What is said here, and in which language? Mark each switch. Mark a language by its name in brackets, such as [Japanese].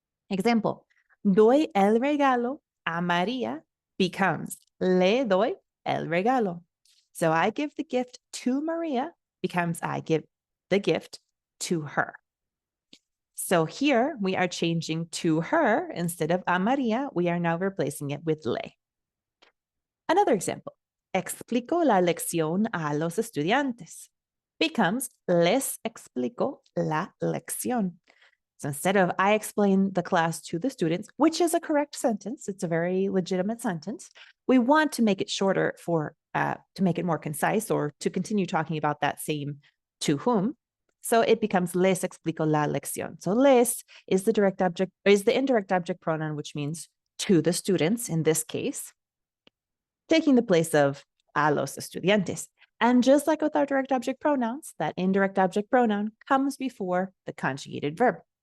[English] Example, [Spanish] doy el regalo a María [English] becomes [Spanish] le doy el regalo. [English] So I give the gift to Maria becomes I give the gift to her. So here we are changing to her instead of a María. We are now replacing it with le. Another example, [Spanish] explico la lección a los estudiantes [English] becomes [Spanish] les explico la lección. [English] So instead of I explain the class to the students, which is a correct sentence, it's a very legitimate sentence, we want to make it shorter for to make it more concise or to continue talking about that same to whom. So it becomes [Spanish] les explico la lección. [English] So les is the direct object, is the indirect object pronoun, which means to the students in this case, taking the place of [Spanish] a los estudiantes. [English] And just like with our direct object pronouns, that indirect object pronoun comes before the conjugated verb.